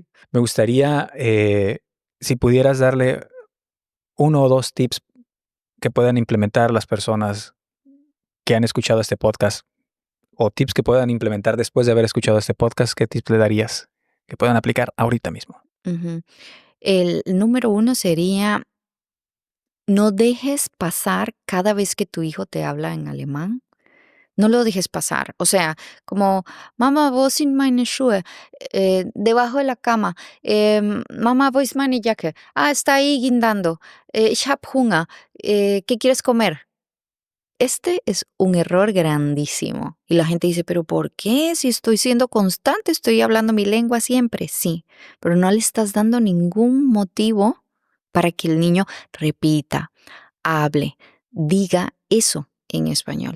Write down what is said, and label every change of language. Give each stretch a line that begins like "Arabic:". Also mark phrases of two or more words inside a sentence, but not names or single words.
Spanish: Me gustaría, si pudieras darle 1 o 2 tips que puedan implementar las personas que han escuchado este podcast, o tips que puedan implementar después de haber escuchado este podcast, ¿qué tips le darías que puedan aplicar ahorita mismo? Ujú. El número 1 sería, no dejes pasar cada vez que tu hijo te habla en alemán. No lo dejes pasar. O sea, como, mamá,
German: wo sind meine Schuhe?
Spanish: Debajo de la cama. Mamá,
German: wo ist meine Jacke?
Spanish: Ah, está ahí guindando.
German: Ich hab Hunger.
Spanish: ¿Qué quieres comer? Este es un error grandísimo. Y la gente dice, pero ¿por qué? Si estoy siendo constante, estoy hablando mi lengua siempre. Sí, pero no le estás dando ningún motivo para que el niño repita, hable, diga eso en español.